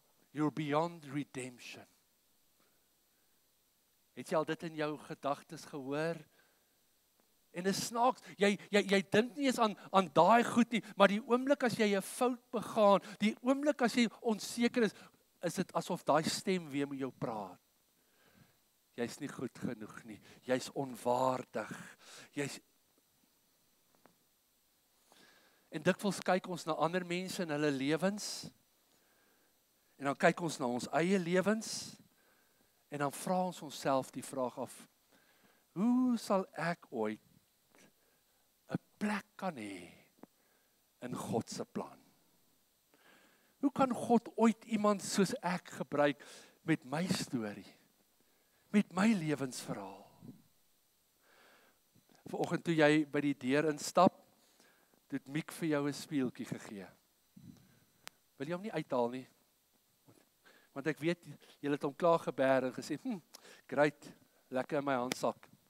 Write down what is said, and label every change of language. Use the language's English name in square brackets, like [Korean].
[English] You're beyond redemption. [Afrikaans] Het jy al dit in jou gedagtes gehoor? En dit snaaks, jy dink nie eens aan daai goed nie, maar die oomblik as jy 'n fout begaan, die oomblik as jy onseker is dit asof daai stem weer met jou praat. Jy's nie goed genoeg nie, jy's onwaardig, En dikwels kyk ons na ander mense in hulle lewens, en dan kyk ons na ons eie lewens, en dan vra ons onsself die vraag af, Hoe sal ek ooit 'n plek kan hê in God se plan? Hoe kan God ooit iemand soos ek gebruik met my storie, met my lewensverhaal? Vanoggend toe jy by die deur instap, het Miek vir jou 'n speeltjie gegee. Wil jy hom nie uithaal nie? Want ek weet, jy het hom klaar geberg en gesê, great, lekker in my handsak.